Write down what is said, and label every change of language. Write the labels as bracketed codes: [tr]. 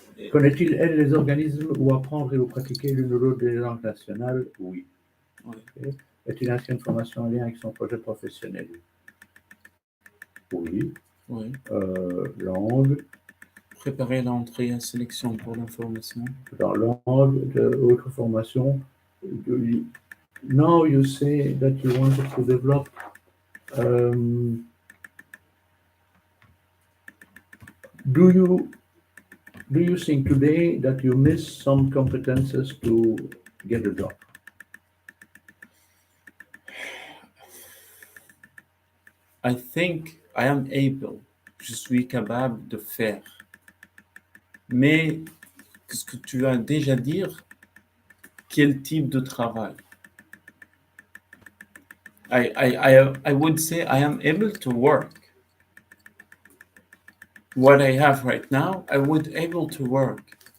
[fr] Connaît-il, elle, les organismes où apprendre et où pratiquer l'une ou l'autre des langues nationales? Oui. Oui. [en] Okay. [fr] Est-il inscrit une formation en lien avec son projet professionnel? Oui. Oui. Langue. Préparer l'entrée à sélection pour l'information. Dans langue, autre formation. [en] Now you say that you wanted to develop Do you think today that you miss some competences to get a job? I think I am able, je suis capable de faire. [fr] Mais qu'est-ce que tu vas déjà dire? Quel type de travail? [en] I would say I am able to work. What I have right now, I would able to work.